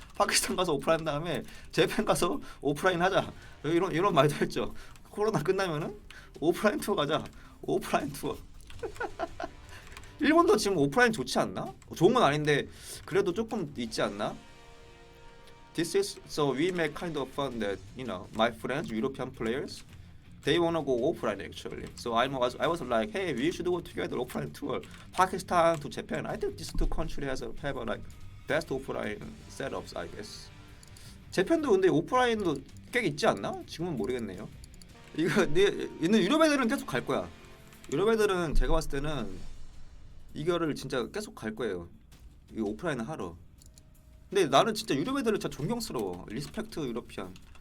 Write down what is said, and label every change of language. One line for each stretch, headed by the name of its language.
Korean: 파키스탄 가서 오프라인 다음에 재팬 가서 오프라인 하자. 이런 말도 했죠. 코로나 끝나면은 오프라인 투어 가자. 오프라인 투어. 일본도 지금 오프라인 좋지 않나? 좋은 건 아닌데 그래도 조금 있지 않나?
English: This is so we make kind of fun that my friends European players they wanna go offline actually. So I was like, hey, we should go together offline tour, Pakistan to Japan. I think these two countries have a like best offline setups, I guess.
Korean: 재팬도 근데 오프라인도 꽤 있지 않나? 지금은 모르겠네요. 이거 있는 유럽 애들은 계속 갈 거야. 유럽 애들은 제가 봤을 때는 이거를 진짜 계속 갈 거예요. 이 오프라인을 하러. 근데 나는 진짜 유럽 애들은 진짜 존경스러워. 리스펙트 유러피안.